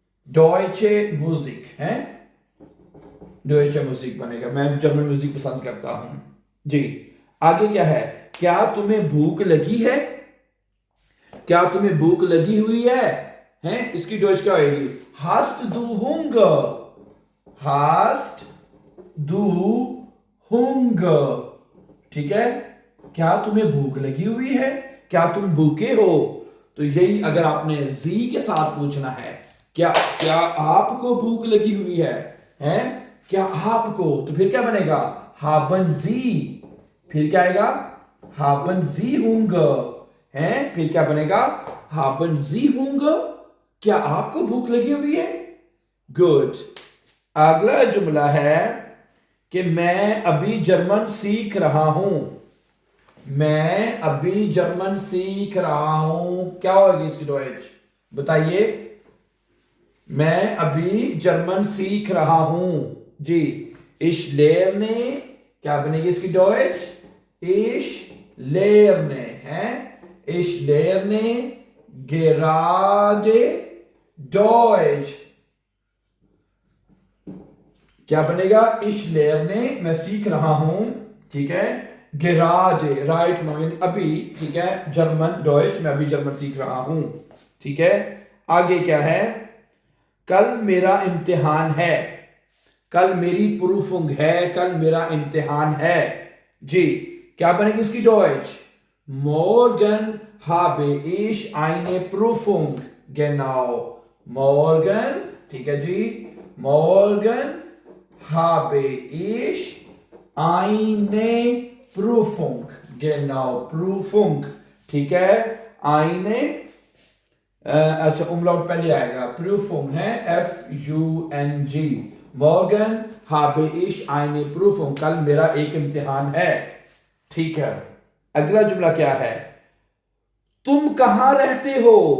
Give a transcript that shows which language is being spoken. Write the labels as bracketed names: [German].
[German] deutsche Musik, [Hindi] है? [German] deutsche Musik [Hindi] बनेगा, मैं जर्मन म्यूजिक पसंद करता हूं। जी, आगे क्या है? क्या तुम्हें भूख लगी है? क्या तुम्हें भूख लगी हुई है? हैं? इसकी डॉइच क्या होगी? [German] hast du Hunger, hast du Hunger, [Hindi] ठीक है। क्या तुम्हें भूख लगी हुई है? क्या तुम भूखे हो? तो यही अगर आपने जी के साथ पूछना है, क्या आपको भूख लगी हुई है, हैं? क्या आपको, तो फिर क्या बनेगा? [German] haben Sie, [Hindi] फिर क्या आएगा? [German] haben Sie Hunger, हैं? [Hindi] फिर क्या बनेगा? [German] haben Sie Hunger, [Hindi] क्या आपको भूख लगी हुई है? गुड। अगला जुमला है कि मैं अभी जर्मन सीख रहा हूं, मैं अभी जर्मन सीख रहा हूं। क्या होगी इसकी डॉइच बताइए? मैं अभी जर्मन सीख रहा हूं। जी, [German] ich lerne, [Hindi] क्या बनेगी इसकी डॉइच? [German] ich lerne, है? ich lerne gerade Deutsch, क्या बनेगा? ich lerne, [Hindi] मैं सीख रहा हूं, ठीक है। gerade, [English] right now, [Hindi] अभी, ठीक है। जर्मन डॉइच, मैं अभी जर्मन सीख रहा हूं, ठीक है। आगे क्या है? कल मेरा इम्तिहान है, कल मेरी प्रूफुंग है, कल मेरा इम्तिहान है। जी, क्या बनेगी इसकी Deutsche? [German] morgen habe ich eine Prüfung, genau, morgen, [Hindi] ठीक है जी। [German] morgen habe ich eine Prüfung, genau, Prüfung, [Hindi] ठीक है। eine, अच्छा umlaut पहले आएगा, Prüfung है FUNG। [German] morgen habe ich eine Prüfung, [Hindi] कल मेरा एक इम्तिहान है, ठीक है। अगला जुमला क्या है? तुम कहां रहते हो?